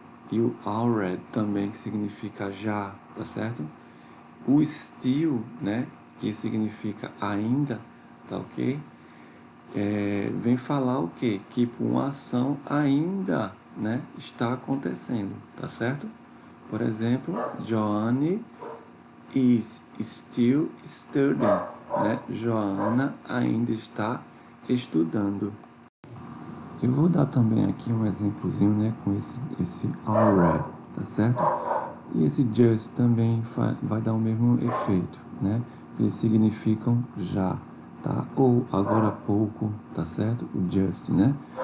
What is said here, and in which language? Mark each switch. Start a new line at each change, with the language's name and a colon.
Portuguese: E o already também, que significa já, tá certo? O still, né? Que significa ainda, tá ok? Vem falar o quê? Que uma ação ainda, né, está acontecendo, tá certo? Por exemplo,
English: Joanne is still studying,
Portuguese: né? Joana ainda está estudando. Eu vou dar também aqui um exemplozinho, né, com esse already, tá certo? E esse just também vai dar o mesmo efeito, né? Eles significam já, tá? Ou agora há pouco, tá certo? O just, né?